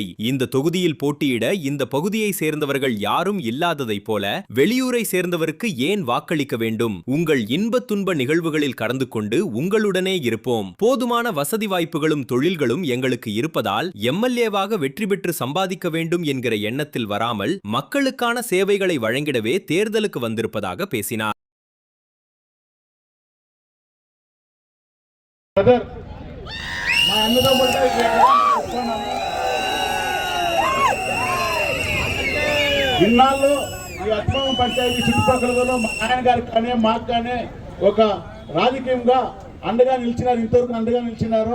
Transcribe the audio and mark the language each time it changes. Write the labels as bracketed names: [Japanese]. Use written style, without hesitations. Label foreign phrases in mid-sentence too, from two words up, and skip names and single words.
[Tamil] இந்த தொகுதியில் போட்டியிட இந்த பகுதியை சேர்ந்தவர்கள் யாரும் இல்லாததைப் போல வெளியூரை சேர்ந்தவருக்கு ஏன் வாக்களிக்க வேண்டும்? உங்கள் இன்ப துன்ப நிகழ்வுகளில் கலந்து கொண்டு உங்களுடனே இருப்போம். போதுமான வசதி வாய்ப்புகளும் தொழில்களும் எங்களுக்கு இருப்பதால் MLAவாக வெற்றி பெற்று சம்பாதிக்க வேண்டும் என்கிற எண்ணத்தில் வராமல் மக்களுக்கான சேவைகளை வழங்கிடவே தேர்தலுக்கு வந்திருப்பதாக பேசினார். [Telugu] ఇన్నాళ్ళు ఈ అత్మం పంచాయతీ చుట్టుపక్కల మా ఆయన గారికి కానీ మాకు కానీ ఒక రాజకీయంగా అండగా నిలిచినారు, ఇంతవరకు అండగా నిలిచినారు.